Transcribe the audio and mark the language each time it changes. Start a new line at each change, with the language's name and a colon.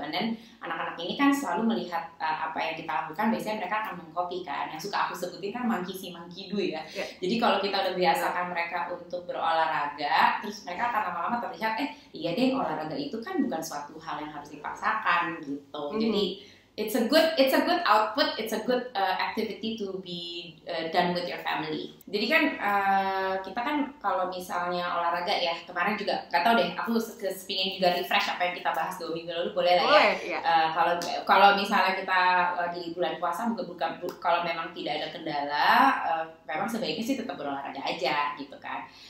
Indonesian: Dan anak-anak ini kan selalu melihat apa yang kita lakukan, biasanya mereka akan mengcopy kan. Yang suka aku sebutin kan
English: monkey see monkey do
Indonesian: ya. Jadi kalau kita udah biasakan mereka untuk berolahraga, terus mereka akan lama-lama terlihat iya deh, olahraga itu kan bukan suatu hal yang harus dipaksakan gitu.
English: Jadi it's a good output, it's a good activity to be done with your family.
Indonesian: Jadi kan kita kan kalau misalnya olahraga ya, kemarin juga gak tau deh, aku kepingin juga refresh apa yang kita bahas 2 minggu lalu, boleh lah ya. Kalau misalnya kita lagi bulan puasa, buka kalau memang tidak ada kendala, memang sebaiknya sih tetap berolahraga aja gitu kan.